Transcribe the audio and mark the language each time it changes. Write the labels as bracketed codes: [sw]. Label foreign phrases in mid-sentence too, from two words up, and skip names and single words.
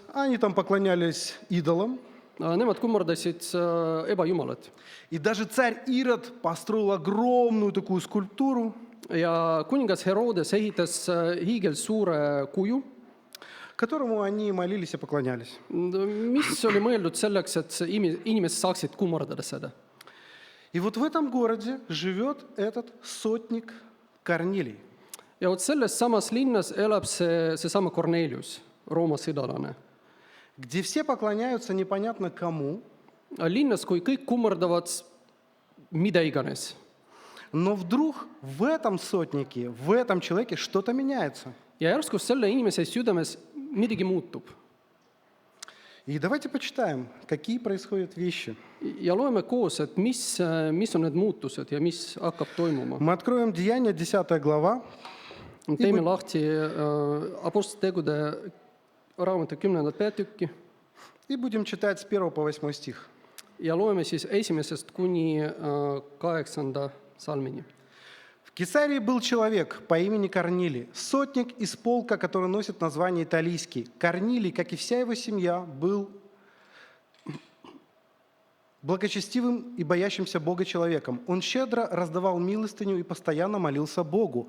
[ru] Они там поклонялись идолам. [et] Nemad kummardasid ebajumalat. [ru] И даже царь Ирод построил огромную такую скульптуру, [et] Ja kuningas Herodes ehitas hiigelsuure kuju, [ru] которому они молились и поклонялись. [et] mis oli mõeldud selleks, et inimesed saaksid kummardada seda. [ru] И вот в этом городе живет этот сотник Корнилий. [et] Ja vot selles samas linnas elab seesama Kornelius, Rooma sõdalane. [ru] Где все поклоняются непонятно кому, [et] Linnas, kui kõik kummardavad mida iganes. [ru] но вдруг в этом сотнике, в этом человеке что-то меняется. [et] Ja järsku selle inimese südames midagi muutub. [ru] И давайте почитаем, какие происходят вещи. [et] ja loeme koos, et mis on need muutused ja mis hakkab toimuma. [ru] Мы откроем Деяния, 10 глава, [et] Teeme lahti Apostlite tegude raamatu 10. peatükki [ru] и будем читать с 1 по 8 стих. [et] ja loeme siis 1. kuni 8. salmini. [ru] В Кесарии был человек по имени Корнилий, сотник из полка, который носит название Италийский. Корнилий, как и вся его семья, был благочестивым и боящимся Бога человеком. Он щедро раздавал милостыню и постоянно молился Богу.